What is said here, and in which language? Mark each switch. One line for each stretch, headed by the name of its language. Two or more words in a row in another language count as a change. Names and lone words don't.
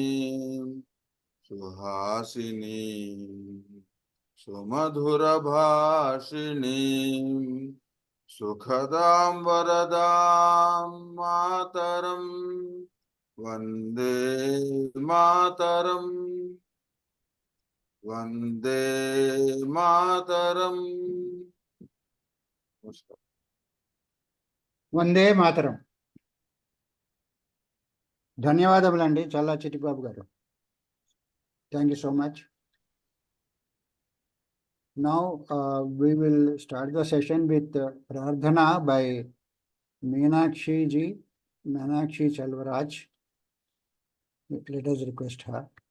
Sanskrit: सुहासिनीं सुमधुरभाषिणीं सुखदां वरदां मातरम्, वन्दे मातरम्, वन्दे मातरम्. वन्दे मातरम्.
Telugu: ధన్యవాదములండి చల్లా చిట్టిబాబు గారు.
English: Thank you so much. Now we will start the session with Prarthana by Meenakshi ji, Meenakshi Chalvaraj. Let us request her.